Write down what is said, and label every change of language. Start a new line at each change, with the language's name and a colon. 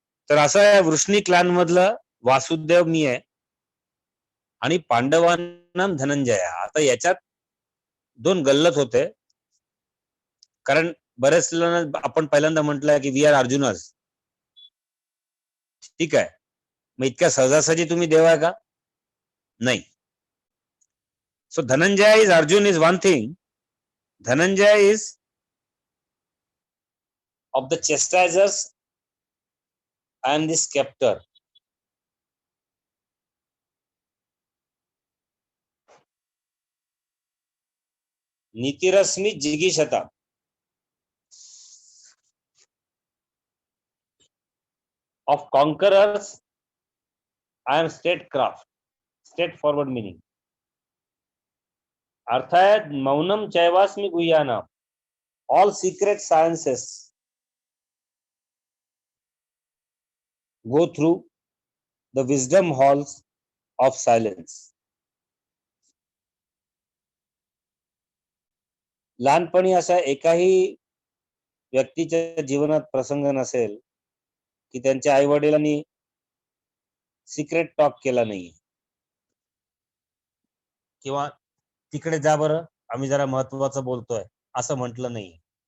Marathi: तर असं आहे, वृष्णी क्लॅन मधलं वासुदेव मी आहे, आणि पांडवांना धनंजय आहे. आता याच्यात दोन गल्लत होते, कारण बरेच जण आपण पहिल्यांदा म्हटलं की
English: we are Arjunas,
Marathi: ठीक आहे, मग इतक्या सहजासहजी तुम्ही देव आहे का? नाही.
English: सो Dhananjay is Arjun is one thing, Dhananjay is of the chastisers and the scepter.
Sanskrit: नीतिरश्मि जिगीषता,
English: of conquerors I am statecraft, straightforward meaning.
Hindi: अर्थ है
Sanskrit: Mounam चैवास्मि गुह्यानाम,
English: all secret sciences go through the wisdom halls of silence.
Marathi: लहानपणी असा एकाही व्यक्तीच्या जीवनात प्रसंग नसेल की त्यांच्या आई वडिलांनी सिक्रेट टॉक केला नाही, किंवा तिकडे जा बरं आम्ही जरा महत्वाचं बोलतोय असं म्हटलं नाही.